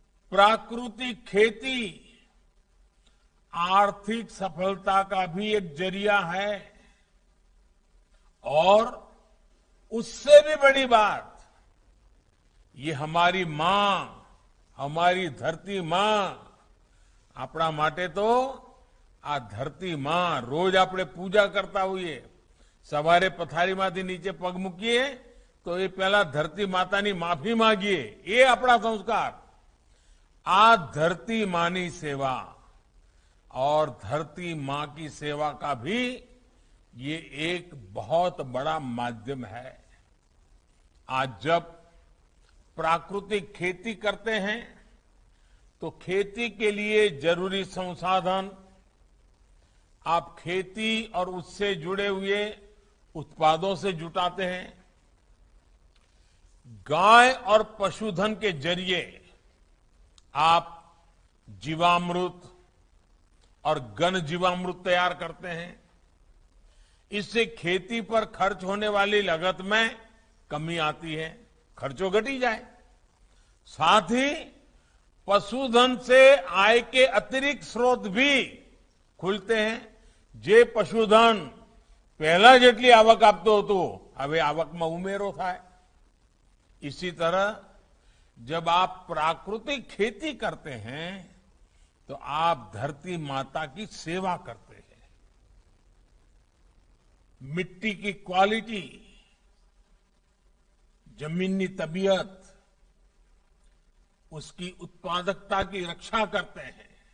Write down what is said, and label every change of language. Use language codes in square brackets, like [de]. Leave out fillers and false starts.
[hi] प्राकृतिक खेती आर्थिक सफलता का भी एक जरिया है और उससे भी बड़ी बात, ये हमारी मां [gu] અમારી ધરતી માં આપણા માટે તો આ ધરતી માં રોજ આપણે પૂજા કરતા હોઈએ. સવારે પથારીમાંથી નીચે પગ મૂકીએ તો એ પહેલા ધરતી માતાની માફી માંગીએ. એ આપણા સંસ્કાર. [hi] આ धरती मानी सेवा और धरती मां की सेवा का भी ये एक बहुत बड़ा माध्यम है. आज जब प्राकृतिक खेती करते हैं तो खेती के लिए जरूरी संसाधन आप खेती और उससे जुड़े हुए उत्पादों से जुटाते हैं. गाय और पशुधन के जरिए आप जीवामृत और घन जीवामृत तैयार करते हैं. इससे खेती पर खर्च होने वाली लागत में कमी आती है, खर्चों घटी जाए. साथ ही पशुधन से आय के अतिरिक्त स्रोत भी खुलते हैं. [gu] जे पशुधन पहला જેટલી આવક આપતો હતો હવે આવકમાં ઉમેરો થાય. [hi] इसी तरह जब आप प्राकृतिक खेती करते हैं तो आप धरती माता की सेवा करते हैं. मिट्टी की क्वालिटी, जमीनी तबीयत, उसकी उत्पादकता की रक्षा करते हैं.